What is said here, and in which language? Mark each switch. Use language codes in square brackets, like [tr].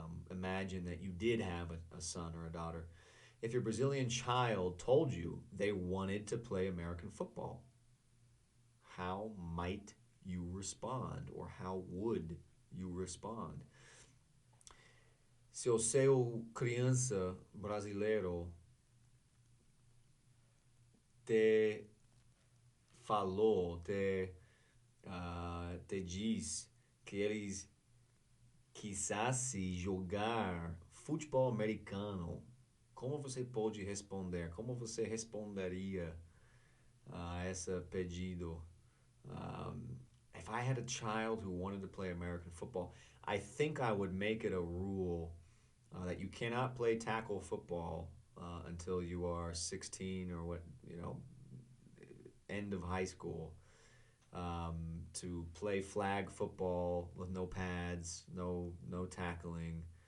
[en] Imagine that you did have a son or a daughter. If your Brazilian child told you they wanted to play American football, how might you respond, or how would you respond? [pt] Se o seu criança brasileiro te falou, te diz que eles quisessem jogar futebol americano, como você pode responder? Como você responderia a esse pedido? [en] If I had a child who wanted to play American football, I think I would make it a rule that you cannot play tackle football until you are 16 or end of high school. To play flag football with no pads, no tackling.